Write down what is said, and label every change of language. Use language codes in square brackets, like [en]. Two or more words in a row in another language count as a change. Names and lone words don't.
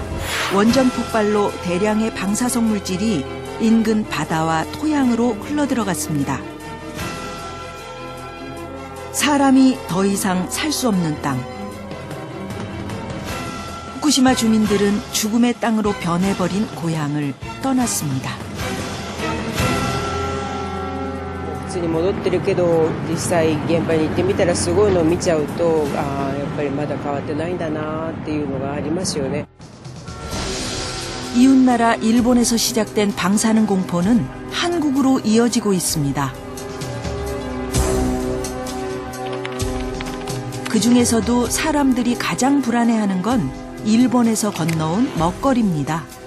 [ko] 원전 폭발로 대량의 방사성 물질이 인근 바다와 토양으로 흘러들어갔습니다. 사람이 더 이상 살 수 없는 땅. 후쿠시마 주민들은 죽음의 땅으로 변해버린 고향을 떠났습니다. [ja] 普通に戻ってるけど実際現場に行ってみたらすごいのを見ちゃうとやっぱりまだ変わってないんだなっていうのがありますよね. [ko] 이웃나라 일본에서 시작된 방사능 공포는 한국으로 이어지고 있습니다. 그 중에서도 사람들이 가장 불안해하는 건 일본에서 건너온 먹거리입니다.